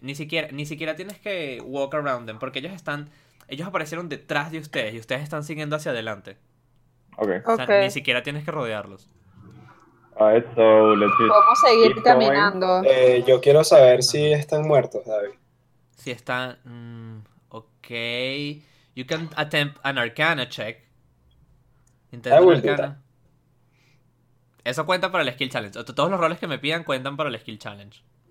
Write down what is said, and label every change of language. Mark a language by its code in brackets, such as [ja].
[es] Ni siquiera tienes que [en] walk around them, [es] porque ellos aparecieron detrás de ustedes y ustedes están siguiendo hacia adelante. [en] Okay. [es] O sea, ni siquiera tienes que rodearlos. [en] Alright, so let's just [es] ¿cómo seguir caminando? Yo quiero saber si están muertos, David. Si están... okay. [en] You can attempt an arcana check. [es] Intenta arcana. Eso cuenta para el skill challenge. Todos los roles que me pidan cuentan para el skill challenge.